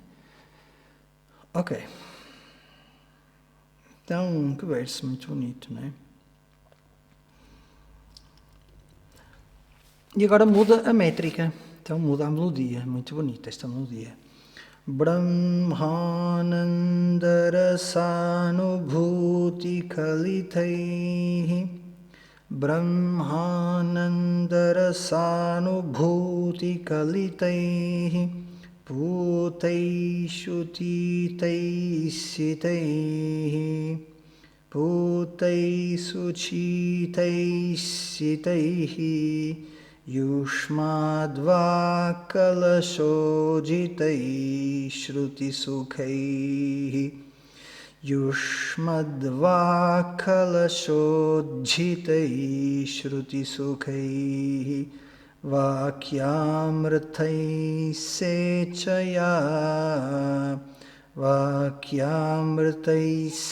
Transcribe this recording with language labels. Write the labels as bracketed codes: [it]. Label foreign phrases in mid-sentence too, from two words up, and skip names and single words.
[pt] Ok. Então, que verso muito bonito, não é? E agora muda a métrica. Então muda a melodia. Muito bonita esta melodia. [sa] Brahmanandarasанubhuti kalitaihi Brahmanandarasanubhuti kalitaihi Puteishu titaisitaihi Puteisu chitaisitaihi Yushmadvakalashojitai shruti sukhaihi Yushmadvakalashojitai shruti sukhaihi Vakyamritai sechaya Vakyamritai